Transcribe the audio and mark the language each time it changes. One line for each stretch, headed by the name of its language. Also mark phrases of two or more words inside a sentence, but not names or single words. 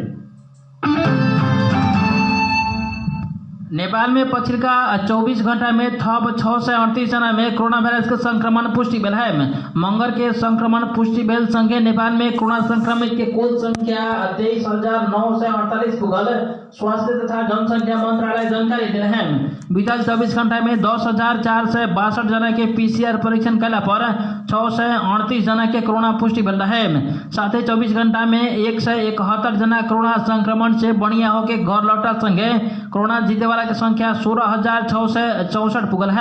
Maithili: नेपाल में पछिल्का 24 घंटा में थप 638 जना में कोरोना वायरस के संक्रमण पुष्टि भेल है। मंगर के संक्रमण पुष्टि भेल संगे नेपाल में कोरोना संक्रमित के कुल संख्या 23,948 पुगल। स्वास्थ्य तथा जनसंख्या मंत्रालय जानकारी दिले है। बीतल 24 घंटा में 10,462 जना के पीसीआर परीक्षण कैला पर 638 जना के कोरोना पुष्टि भेल है। साथ ही 24 घंटा में 171 जना कोरोना संक्रमण से बढ़िया होके घर लौटा संगे कोरोना जीते वाला की संख्या 16,664 पुगल है।